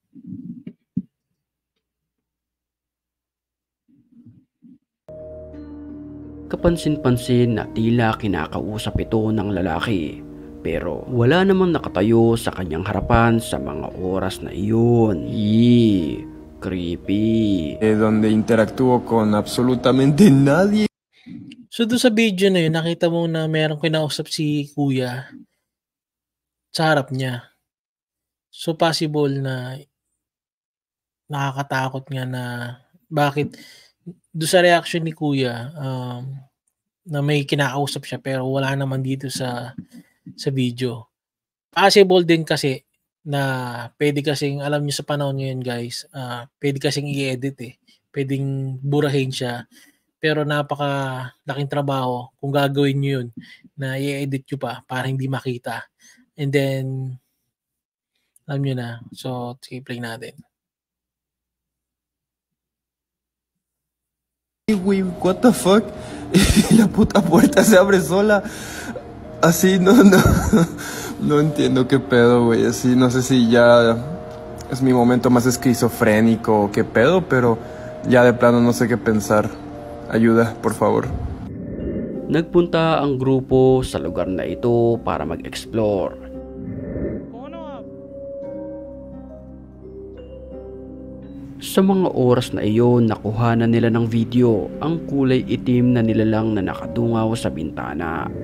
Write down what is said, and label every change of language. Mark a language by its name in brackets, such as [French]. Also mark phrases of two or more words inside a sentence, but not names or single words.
[Filipino] Kapansin-pansin na tila kinakausap ito ng lalaki, pero wala namang nakatayo sa kanyang harapan sa mga oras na iyon. Creepy. [Spanish] Donde interactúo con absolutamente nadie. [Filipino] So doon sa video na yun, nakita mo na merong kinausap si kuya sa harap niya. So possible na nakakatakot nga na bakit doon sa reaction ni kuya, na may kinakausap siya pero wala naman dito sa video. Possible din kasi na pwede kasing, alam niyo sa panahon ngayon guys, pwede kasing i-edit eh. Pwedeng burahin siya. Pero napakalaking trabaho kung gagawin niyo yun na i-edit niyo pa para hindi makita. And then, alam niyo na. So, sige, play natin. [English] Güey, what the fuck? [Spanish] La puta puerta se abre sola. Así, no, no entiendo qué pedo, güey. Así, no sé si ya es mi momento más esquizofrénico o qué pedo, pero ya de plano no sé qué pensar. Ayuda, por favor. [Filipino] Nagpunta ang grupo sa lugar na ito para mag-explore. Sa mga oras na iyon, nakuhanan nila ng video ang kulay itim na nilalang na nakadungaw sa bintana.